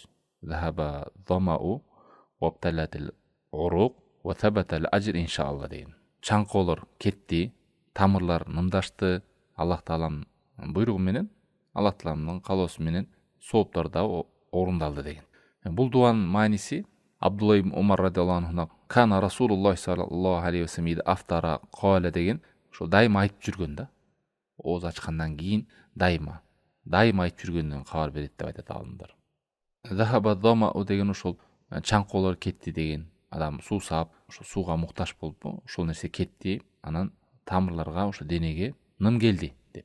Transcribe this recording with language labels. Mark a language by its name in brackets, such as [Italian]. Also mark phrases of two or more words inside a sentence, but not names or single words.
[Arabic] ذهب الظمأ وابتلت العروق وثبت الأجر إن شاء الله деген. [Kyrgyz] Чаңкоолор кетти, тамырлар нымдашты, Аллах Тааланын буйругу менен, Аллах Тааланын каалоосу менен сооптор да орундалды деген. Бул дуанын мааниси Абдулла ибн Умар [Arabic] رضي الله عنه كان رسول الله صلى الله عليه وسلم أفطر قال [Kyrgyz] деген, ошо дайыма айтып жүргөн да. Ооз ачкандан кийин дайыма айтып жүргөндөн кабар берет деп айтат алымдар. [Arabic] ذهب الظمأ [Kyrgyz] деген ошол чаңкоолор кетти деген. Адам суусап, ошо сууга муктаж болуп, ошол нерсе кетти, анан тамырларга, ошо денеге ным келди деп.